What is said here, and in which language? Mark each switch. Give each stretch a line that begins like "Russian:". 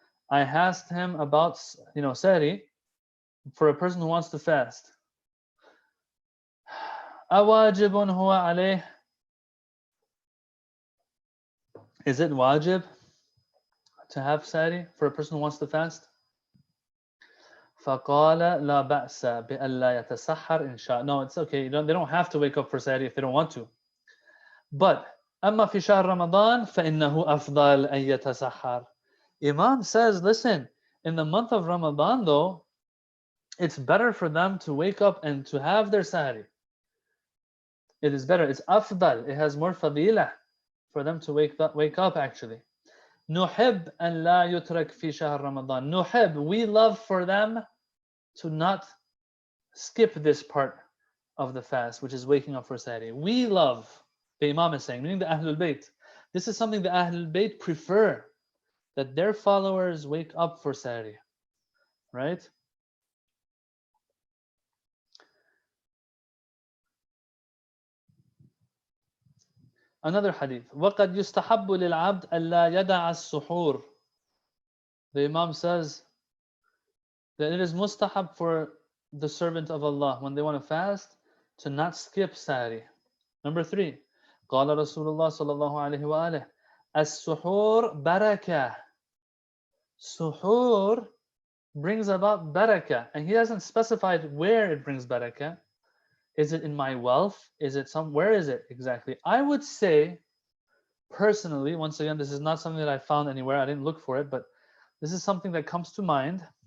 English: I asked him about, Sahri, for a person who wants to fast.
Arabic: Awajibun huwa alayh.
English: Is it wajib to have sahri for a person who wants to fast?
Arabic: فقال لا بأس بألا يتسحر إن شاء.
English: No, it's okay. They don't have to wake up for sahri if they don't want to. But
Arabic: أما في شهر رمضان فإنه أفضل أن يتسحر.
English: Imam says, listen, in the month of Ramadan though, it's better for them to wake up and to have their sahri. It is better. It's afdal. It has more fadilah for them to wake up actually.
Arabic: نحب أن لا يترك في شهر رمضان.
English: نحب, we love for them to not skip this part of the fast, which is waking up for sahri. We love, the Imam is saying, meaning the Ahlul Bayt. This is something the Ahlul Bayt prefer, that their followers wake up for sahri, right? Another hadith.
Arabic: وَقَدْ يُسْتَحَبُّ لِلْعَبْدِ أَلَّا يَدَعَ السُّحُورِ.
English: The Imam says that it is mustahab for the servant of Allah, when they want to fast, to not skip sahri. Number 3.
Arabic: قال رسول الله صلى الله عليه وآله السحور بركة.
English: Suhoor brings about barakah, and he hasn't specified where it brings barakah. Is it in my wealth? Is it where is it exactly? I would say, personally, once again, this is not something that I found anywhere. I didn't look for it, but this is something that comes to mind.